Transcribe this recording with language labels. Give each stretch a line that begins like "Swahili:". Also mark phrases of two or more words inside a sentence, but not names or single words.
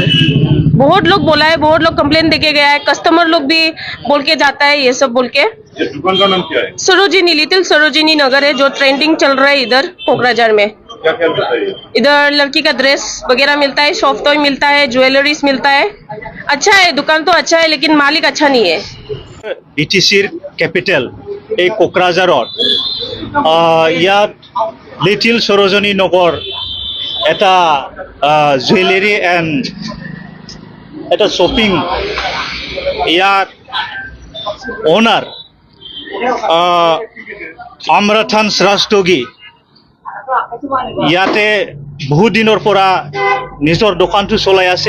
Hindi: बहुत लोग बोला है, बहुत लोग कंप्लेन देके गया है, कस्टमर लोग भी बोल के जाता है ये सब बोल के। ये दुकान का नाम क्या है? सरोजिनी, लिटिल सरोजिनी नगर है, जो ट्रेंडिंग चल रहा है इधर कोकराझार में। क्या क्या मिलता है? इधर लड़की का ड्रेस वगैरह मिलता है,
English: soft toy
Hindi: मिलता है, ज्वेलरीज मिलता है। अच्छा है, दुकान तो अच्छा है, लेकिन मालिक अच्छा नहीं है।
Assamese: BTCৰ কেপিটেল এই কোকৰাঝাৰত ইয়াত লিটিল সৰোজনী নগৰ এটা
English: jewellery and
Assamese: এটা শ্বপিং, ইয়াত অনাৰ আমৰাথান ৰাষ্ট্ৰগী ইয়াতে বহুত দিনৰ পৰা নিজৰ দোকানটো চলাই আছে।